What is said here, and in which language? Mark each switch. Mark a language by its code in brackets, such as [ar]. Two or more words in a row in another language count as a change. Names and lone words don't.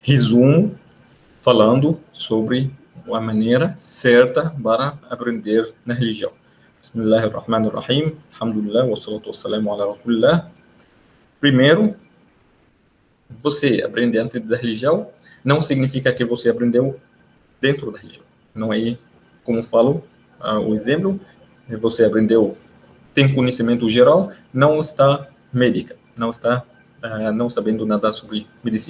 [pt] resumo falando sobre a maneira certa para aprender na religião. [ar] بسم الله الرحمن الرحيم، الحمد لله، والصلاة والسلام على رسول الله. [pt] Primeiro, você aprender antes da religião não significa que você aprendeu dentro da religião. Não é, como falo, o exemplo, você aprendeu, tem conhecimento geral, não está médica, não está não sabendo nada sobre medicina.